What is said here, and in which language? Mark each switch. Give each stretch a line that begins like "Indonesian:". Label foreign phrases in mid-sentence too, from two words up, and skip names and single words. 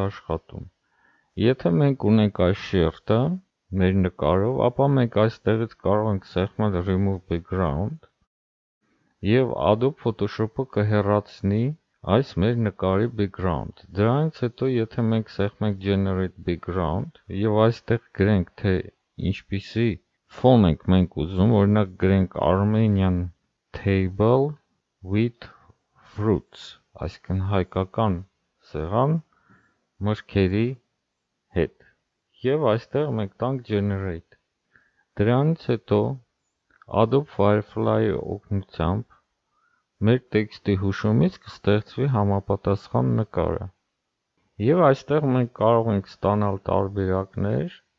Armenian: աշխատում։ Եթե մենք ունենք այս շերտը մեր նկարով, ապա մենք այստեղից կարող ենք սեղմել
English: Remove Background
Armenian: և Adobe Photoshop-ը կհեռացնի այս մեր նկարի background։ Դրանից հետո, եթե մենք սեղմենք
English: Generate Background
Armenian: և այստեղ գրենք, թե ինչպիսի ֆոն ենք մենք ուզում, օրինակ գրենք
English: Armenian table with fruits,
Armenian: այսինքն հայկական սեղան մրգերի հետ, և այստեղ մենք տանք Generate։ Դրանից հետո Adobe Firefly-ի օգնությամբ մեր տեքստի հուշումից կստեղծվի համապատասխան նկարը։ Եվ այստեղ մենք կարող ենք ստանալ տարբերակներ,